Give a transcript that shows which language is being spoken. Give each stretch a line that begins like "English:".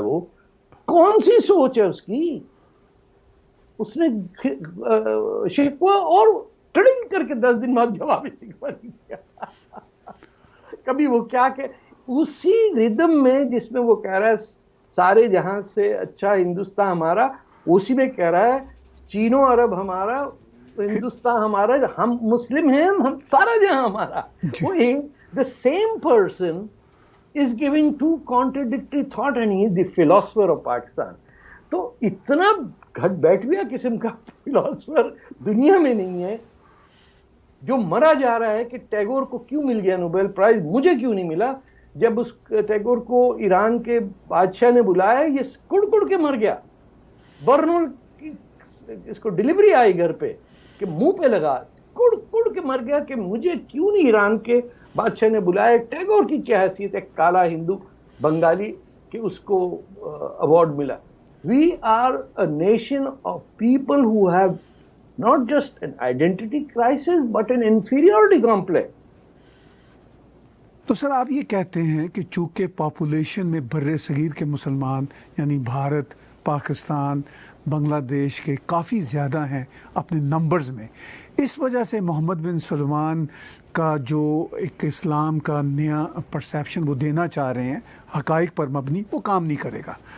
Urdu: وہ کون سی سوچ ہے اس کی؟ اس نے شکوہ اور ٹڑنگ کر کے 10 دن بعد جواب شکوہ نہیں کیا. کبھی وہ کیا کہ اسی ردم میں جس میں وہ کہہ رہا ہے سارے جہاں سے اچھا ہندوستان ہمارا، اسی میں کہہ رہا ہے چینو عرب ہمارا، ہندوستان ہمارا، ہم مسلم ہیں، ہم سارا جہاں ہمارا.
English: وہ the same person is giving two contradictory thought and he is the philosopher of Pakistan.
Urdu: تو اتنا گھٹ بیٹھ گیا قسم کا فلاسفر دنیا میں نہیں ہے. جو مرا جا رہا ہے کہ ٹیگور کو کیوں مل گیا نوبیل پرائز، مجھے کیوں نہیں ملا. جب اس ٹیگور کو ایران کے بادشاہ نے بلایا، یہ کڑ کڑ کے مر گیا. برنول کی اس کو ڈلیوری آئی گھر پہ کہ منہ پہ لگا، کڑ کڑ کے مر گیا کہ مجھے کیوں نہیں ایران کے بادشاہ نے بلایا. ٹیگور کی کیا حیثیت ہے کالا ہندو بنگالی کہ اس کو ایوارڈ ملا.
English: We are a nation of people who have not just an identity crisis but an inferiority complex.
Urdu: تو سر آپ یہ کہتے ہیں کہ چونکہ پاپولیشن میں بر صغیر کے مسلمان یعنی بھارت، پاکستان، بنگلہ دیش کے کافی زیادہ ہیں اپنے نمبرز میں، اس وجہ سے محمد بن سلمان کا جو ایک اسلام کا نیا پرسیپشن وہ دینا چاہ رہے ہیں حقائق پر مبنی، وہ کام نہیں کرے گا.